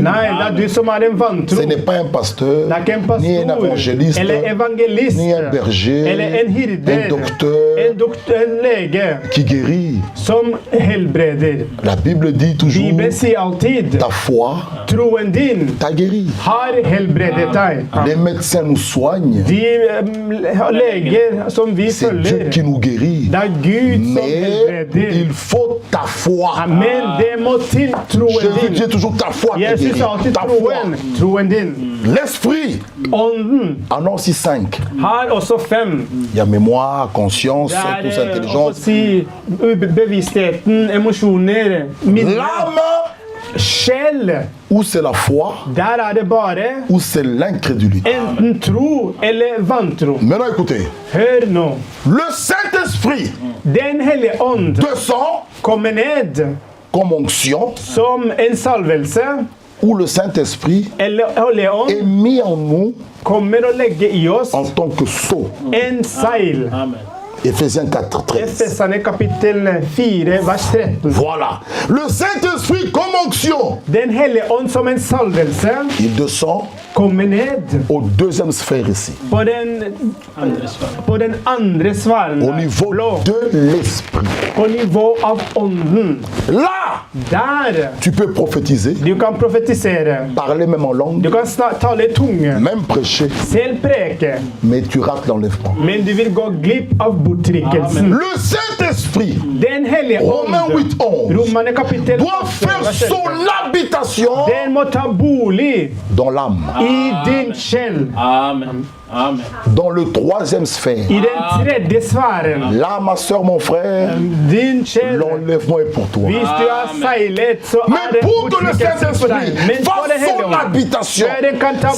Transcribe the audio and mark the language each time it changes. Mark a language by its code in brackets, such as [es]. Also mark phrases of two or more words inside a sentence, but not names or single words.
[no] Nei, det er du som er en vantro. [fr] Ce n'est pas un pasteur, [no] Det er ikke en [fr] ni un [no] pastor, [fr] évangéliste, [no] eller evangelist, [fr] ni un berger, [no] eller en hirder, [fr] un docteur [no] en lege [fr] qui guérit. [no] som helbreder. [fr] La Bible dit toujours, [no] Bibelen sier alltid, [fr] ta foi [no] troen din [fr] t'a guéri. [no] har helbredet deg. [fr] Les médecins nous soignent. [no] De leger som vi [fr] C'est Dieu [no] følger, [fr] qui nous guérit. [no] det er Gud som [fr] Mais [no] helbreder. [fr] il faut ta foi. [no] Men det må til troen [fr] Jésus dit [no] din. [fr] toujours ta foi qui [no] Jesus [fr] guérit. [no] sa alltid [fr] Ta foi. [no] troen din. [fr] L'esprit [no] Ånden [fr] en a aussi 5. [no] har også 5. [fr] Il y a mémoire, conscience, [no] Det [fr] tous [no] er å [fr] intelligence. [no] si bevisstheten, emosjoner, minner, [fr] L'âme, [no] sjel. [fr] ou c'est la foi, [no] Der er det bare [fr] ou c'est l'incrédulité. [no] enten tro eller vantro. [fr] Maintenant écoutez, [no] Hør nå. [fr] le Saint-Esprit [no] Den hellige ånd [fr] descend [no] kommer ned [fr] comme onction, [no] som en salvelse, [fr] où le Saint-Esprit [no] eller hellige ånd [fr] est mis en nous [no] kommer å legge i oss [fr] en tant que sceau. [no] en seil. [fr] Amen. Éphésiens 4, 13. [no] Efeserne kapittel 4, vers 13. [fr] Voilà. Le Saint-Esprit comme onction, [no] Den hellige ånd som en salvelse [fr] il descend [no] kommer ned [fr] au deuxième sphère ici, [no] på den andre sfæren, [fr] au niveau [no] blå, [fr] de l'Esprit. [no] på nivå av ånden. [fr] Là, [no] Der [fr] tu peux prophétiser, [no] du kan profetisere, [fr] parler même en [no] du [fr] langue, [no] kan tale i tunge, [fr] même prêcher, [no] selv preke, [fr] mais tu rates l'enlèvement. [no] men du vil gå glipp av bortrykkelsen. [fr] Le Saint-Esprit, [no] Den hellige [fr] Romains [no] ånd, [fr] 8, 11, [no] Romerne kapittel [fr] doit [no] 8, [fr] faire [no] vers [fr] son [no] 11. [fr] habitation [no] Den må ta bolig [fr] dans l'âme, [no] i din sjel, [fr] Amen. Amen. dans le troisième sphère. [no] i den tredje sfæren. [fr] Là, ma soeur, mon frère, [no] Din sjel. [fr] l'enlèvement est pour toi. [no] Hvis du har seilet, så er [fr] Mais [no] det [fr] pour que le [no] bortrykkelsen for deg. [fr] Saint-Esprit [no] Men for det [fr] fasse [no] hele [fr] son [no] ånd, [fr] habitation, [no] før den kan ta